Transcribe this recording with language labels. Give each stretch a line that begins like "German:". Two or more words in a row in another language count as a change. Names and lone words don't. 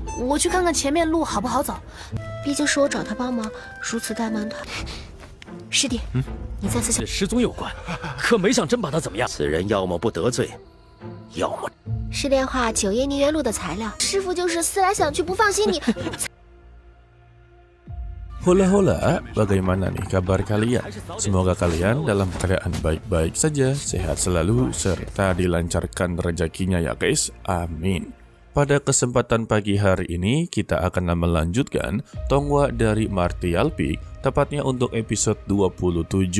Chinese: 我去看看前面路好不好走。毕竟是我找他帮忙，如此怠慢他。师弟，你再次失踪有关，可没想真把他怎么样。此人要么不得罪，要么是炼化九叶泥元露的材料。师傅就是思来想去不放心你。
Indonesian: Hola, bagaimana nih kabar kalian? Semoga kalian dalam keadaan baik-baik saja, sehat selalu, serta dilancarkan rezekinya ya guys, amin. Pada kesempatan pagi hari ini, kita akan melanjutkan Tonghua dari Martial Peak, tepatnya untuk episode 27.